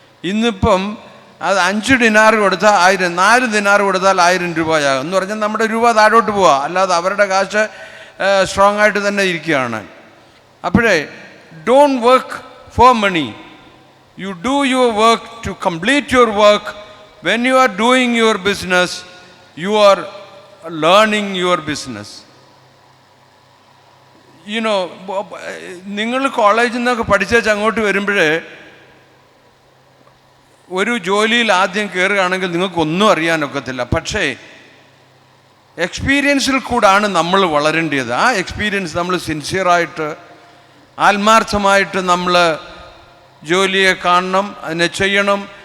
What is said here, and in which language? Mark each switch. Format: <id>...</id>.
<ml>ഇന്നിപ്പം അത് 5 ദിനാർ കൊടുത്താൽ 1000, 4 ദിനാർ കൊടുത്താൽ 1000 രൂപയാകും. എന്ന് പറഞ്ഞാൽ നമ്മുടെ രൂപ താഴോട്ട് പോവുക, അല്ലാതെ അവരുടെ കാശ് സ്ട്രോങ് ആയിട്ട് തന്നെ ഇരിക്കുകയാണ്.</ml> <en>അപ്പോഴേ don't work for money. You do your work to complete your work. When you are doing your business, you are learning your business. You know,</en> <ml>നിങ്ങൾ കോളേജിൽ നിന്നൊക്കെ പഠിച്ചേച്ച് അങ്ങോട്ട് വരുമ്പോഴേ ഒരു ജോലിയിൽ ആദ്യം കയറുകയാണെങ്കിൽ നിങ്ങൾക്കൊന്നും അറിയാനൊക്കത്തില്ല. പക്ഷേ എക്സ്പീരിയൻസിൽ കൂടാണ് നമ്മൾ വളരേണ്ടത്. ആ എക്സ്പീരിയൻസ് നമ്മൾ സിൻസിയറായിട്ട് ആത്മാർത്ഥമായിട്ട് നമ്മൾ ജോലിയെ കാണണം, അതിനെ ചെയ്യണം.</ml>